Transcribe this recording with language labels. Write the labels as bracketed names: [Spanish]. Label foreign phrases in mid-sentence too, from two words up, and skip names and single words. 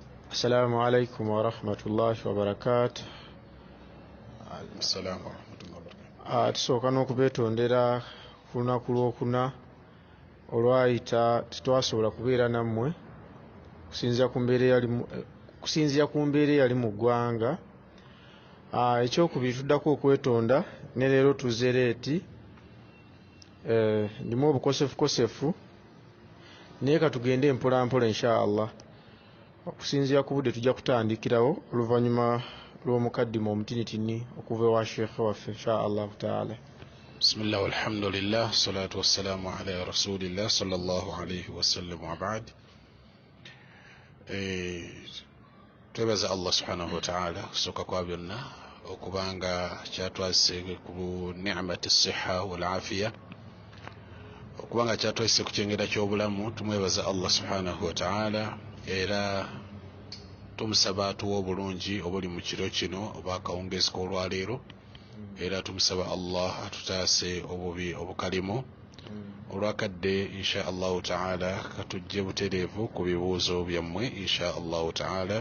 [Arabic] السلام عليكم ورحمة الله وبركاته. السلام ورحمة الله وبركاته. [Ganda] Tusooka n'okubeetondera ku lunaku lwokuna olwayita tetwasobola kubeera nammwe kusinziira ku mbeera eyali mu ggwanga. Ekyokubiri tuddako okwetonda ne leero tuzze leeti, ndimu obukosefukosefu naye katugende mpolampola inshallah. Okusinziira ku budde tujja kutandikirawo oluvannyuma lw'omukaddima omutinitini okuva ewa sheekhe waffe [Arabic] إن شاء الله تعالى. بسم الله والحمد لله الصلاة والسلام على رسول الله صلى الله عليه وسلم وبعد. [Ganda] Twebaza [Arabic] الله سبحانه وتعالى [Ganda] kusooka kwa byonna okubanga kyatwase ku [Arabic] نعمة الصحة والعافية, [Ganda] okubanga kyatwase ku kyengera ky'obulamu. Tumwebaza [Arabic] الله سبحانه وتعالى [Ganda] era tumusaba atuwa obulungi obuli mu kiro kino oba akawungeezi k'olwaleero, era tumusaba Allah atutaase obubi obukalimu olwakadde [Arabic] إن شاء الله تعالى [Ganda] katujje butereevu ku bibuuzo byammwe [Arabic] إن شاء الله تعالى.